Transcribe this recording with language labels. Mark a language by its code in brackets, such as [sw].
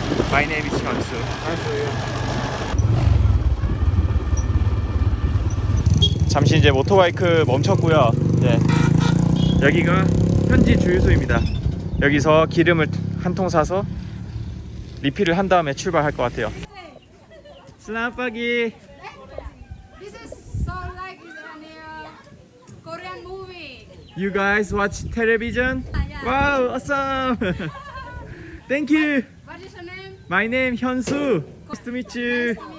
[en] My name is 현수. [ko] 잠시 이제 모토바이크 멈췄고요. 네. 여기가 현지 주유소입니다. 여기서 기름을 한 통 사서 리필을 한 다음에 출발할 것 같아요. 슬라빠기. [en] This is so like Korean movie. You guys watch television? Yeah. Wow, awesome. Thank you. What is your name? My name Hyunsu. Nice to meet you.